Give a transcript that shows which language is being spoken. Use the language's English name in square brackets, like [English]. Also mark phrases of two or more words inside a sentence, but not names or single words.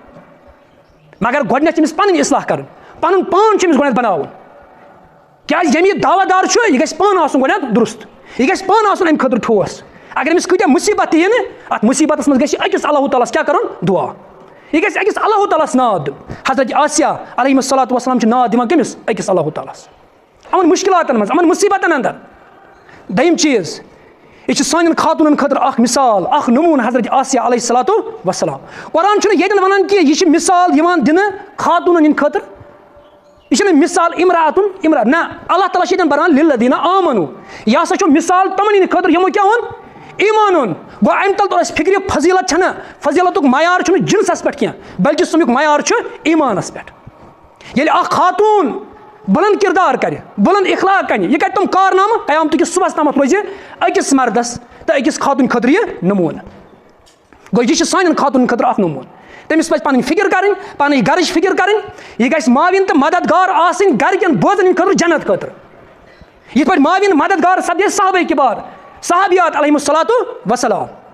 [Kashmiri] مگر گۄڈٕنیٚتھ چھِ أمِس پَنٕنۍ اِصلاح کَرٕنۍ پَنُن پان چھُ أمِس گۄڈٕنیٚتھ بَناوُن کیٛازِ ییٚمہِ یہِ دعوا دار چھُ یہِ گژھِ پانہٕ آسُن گۄڈٕنیٚتھ درُست یہِ گژھِ پانہٕ آسُن اَمہِ خٲطرٕ ٹھوس اگر أمِس کۭتیاہ مُصیٖبت تہِ یِنہٕ اَتھ مُصیٖبتَس منٛز گژھِ أکِس اللہ تعالیٰ ہَس کیٛاہ کَرُن دُعا یہِ گژھِ أکِس اللہ تعالیٰ ہَس ناد دیُن حضرت آسیہ [Arabic] علیہ الصلاۃ وسلام [Kashmiri] چھِ ناد دِوان کٔمِس أکِس اللہ تعالیٰ ہَس یِمَن مُشکِلاتَن منٛز یِمَن مُصیٖبتَن اندر دوٚیِم چیٖز یہِ چھِ سانٮ۪ن خاتوٗنَن خٲطرٕ اکھ مِثال اکھ نمونہ حضرت آسیہ [Arabic] علیہ الصلاۃ وسلام [Kashmiri] قرآن چھُنہٕ ییٚتٮ۪ن وَنان کہِ یہِ چھِ مِثال یِوان دِنہٕ خاتوٗنَن ہِنٛدِ خٲطرٕ یہِ چھِنہٕ مِثال اِمرا نہ اللہ تعالیٰ چھِ ییٚتٮ۪ن بَران [Arabic] لِلذیٖنَ آمنوٗ [Kashmiri] یہِ ہسا چھُ مِثال تِمَن ہِنٛدِ خٲطرٕ یِمو کیٛاہ اوٚن ایٖمان اوٚن گوٚو اَمہِ تَل توٚر اَسہِ فِکرِ فضیٖلت چھَنہٕ فضیٖلتُک معیار چھُنہٕ جِنسَس پٮ۪ٹھ کینٛہہ بلکہِ سُمیُک معیار چھُ ایٖمانَس پٮ۪ٹھ ییٚلہِ اکھ خاتوٗن بُلند کِردار کَرِ بُلند اِخلاق کَرِ یہِ کَرِ تِم کارنامہٕ قیامتٕکِس صُبحس تامَتھ روزِ أکِس مردس تہٕ أکِس خاتوٗنہِ خٲطرٕ یہِ نموٗنہٕ گوٚو یہِ چھِ سانٮ۪ن خاتوٗنَن خٲطرٕ اکھ نموٗنہٕ تٔمِس پَزِ پَنٕنۍ فِکِر کَرٕنۍ پَنٕنۍ گرٕچ فِکِر کَرٕنۍ یہِ گژھِ ماوِن تہٕ مددگار آسٕنۍ گرِکٮ۪ن بٲژن ہِنٛدِ خٲطرٕ جنت خٲطرٕ یِتھ پٲٹھۍ ماوِن مددگار سپدے صحابہ کِبار صحابیات [Arabic] علیہم الصلاۃ وسلام